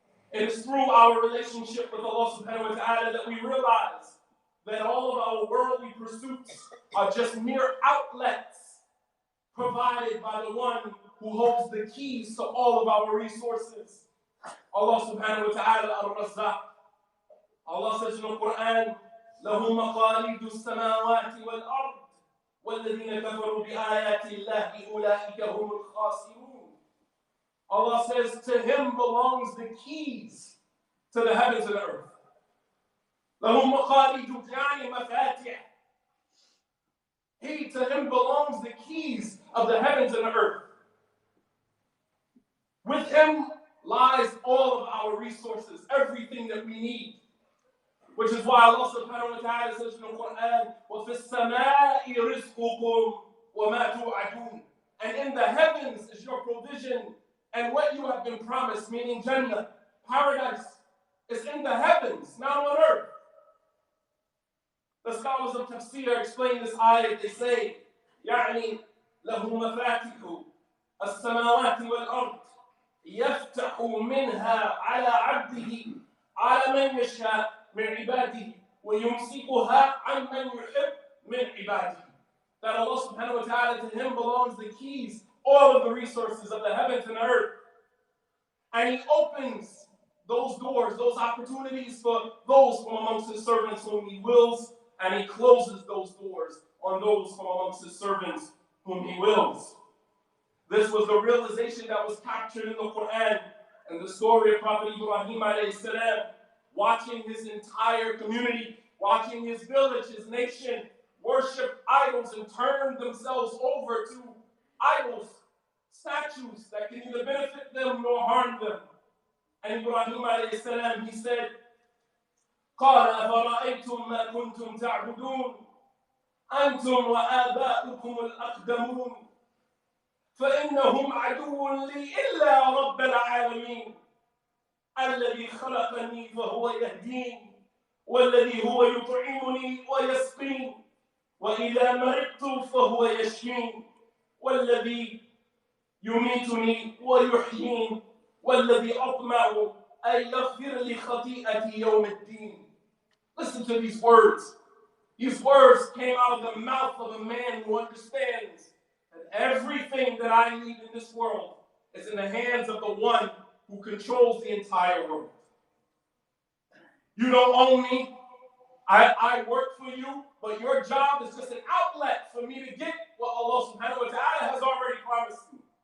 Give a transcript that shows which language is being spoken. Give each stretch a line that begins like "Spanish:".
English: It is through our relationship with Allah subhanahu wa ta'ala that we realize that all of our worldly pursuits are just mere outlets provided by the one who holds the keys to all of our resources. Allah subhanahu wa ta'ala al-Razzaq. Allah says in the Quran,
Arabic: لَهُ مَقَالِيدُ السَّمَاوَاتِ وَالْأَرْضِ وَالَّذِينَ كَفَرُوا بِآيَاتِ اللَّهِ أُولَٰئِكَ هُمُ الْخَاسِرُونَ.
English: Allah says, to him belongs the keys to the heavens and the earth.
Arabic: لَهُ مَقَالِيدُ يعني مَفَاتِحِ.
English: To him belongs the keys of the heavens and the earth. With him lies all of our resources, everything that we need. Which is why Allah subhanahu wa ta'ala says in the Quran,
Arabic: وَفِي السَّمَاءِ رِزْقُكُمْ وَمَا تُوعَدُونَ.
English: And in the heavens is your provision and what you have been promised, meaning Jannah, paradise, is in the heavens, not on earth. The scholars of Tafsir explain this ayat. They say,
Arabic: يعني له مفاتيح السماوات والأرض يفتح منها على عبده على من يشاء من عباده ويمسكها عن من يحب من عباده.
English: That Allah subhanahu wa ta'ala, to him belongs the keys, all of the resources of the heavens and the earth. And he opens those doors, those opportunities for those from amongst his servants whom he wills, and he closes those doors on those from amongst his servants whom he wills. This was the realization that was captured in the Quran and the story of Prophet Ibrahim alayhi salam, watching his entire community, watching his village, his nation, worship idols and turn themselves over to idols, statues that can neither benefit them nor harm them. And Ibrahim alayhi salam, he said,
Arabic: قال أفرأيتم ما كنتم تعبدون أنتم وآباؤكم الأقدمون فإنهم عدو لي إلا رب العالمين الذي خلقني فهو يهدين والذي هو يطعمني ويسقين وإذا مرضت فهو يشفين والذي يميتني ويحيين والذي أطمع أن يغفر لي خطيئتي يوم الدين.
English: Listen to these words. These words came out of the mouth of a man who understands that everything that I need in this world is in the hands of the one who controls the entire world. You don't own me. I work for you, but your job is just an outlet for me to get what Allah subhanahu wa ta'ala has already promised me.